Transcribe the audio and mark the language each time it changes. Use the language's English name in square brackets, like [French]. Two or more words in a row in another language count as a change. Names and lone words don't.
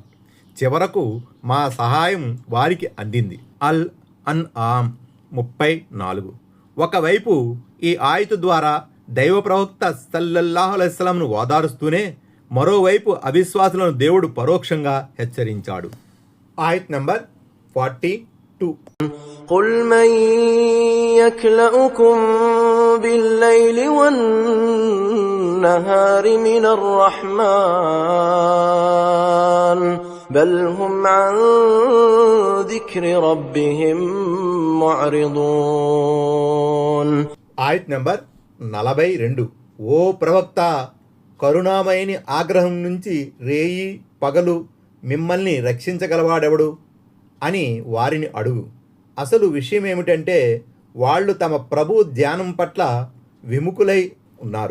[Telugu] చివరకు మా సహాయం వారికి అందింది. అల్ అన్ఆమ్ 34. ఒకవైపు ఈ ఆయతు ద్వారా దైవ ప్రవక్త [Arabic] صلى الله عليه وسلم [Telugu] ఓదారుస్తూనే మరోవైపు అవిశ్వాసులను దేవుడు పరోక్షంగా హెచ్చరించాడు. ఆయత్ నంబర్ 42. [Arabic] قل من يكلؤكم بالليل والنهار من الرحمن بل هم عن ذكر ربهم معرضون. [Telugu] ఆయత్ నంబర్ 42. ఓ ప్రవక్త, కరుణామయిని ఆగ్రహం నుంచి రేయి పగలు మిమ్మల్ని రక్షించగలవాడెవడు అని వారిని అడుగు. అసలు విషయం ఏమిటంటే వాళ్ళు తమ ప్రభు ధ్యానం పట్ల విముఖులై ఉన్నారు.